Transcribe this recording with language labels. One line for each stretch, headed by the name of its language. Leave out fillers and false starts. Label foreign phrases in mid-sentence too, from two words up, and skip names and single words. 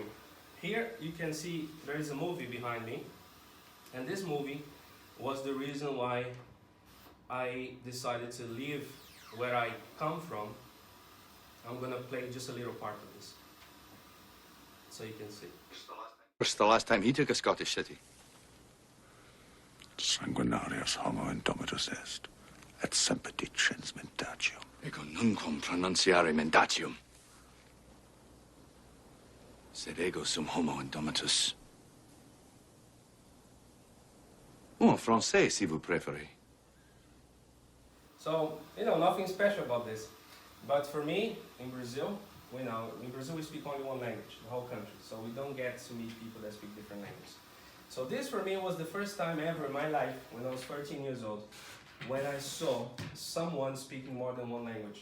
English: Here you can see there is a movie behind me, and this movie was the reason why I decided to leave where I come from. I'm going to play just a little part of this, so you can see. What's the last time he took a Scottish city?
Latin: Sanguinarius homo indomitus est, et semper dicens mentatium. Ego nunquam pronunciare mentatium. Sed ego sum homo indomitus.
French: Ou en français, si vous préférez.
English: So, nothing special about this. But for me, in Brazil, in Brazil we speak only one language, the whole country. So we don't get to meet people that speak different languages. So this for me was the first time ever in my life, when I was 13 years old, when I saw someone speaking more than one language.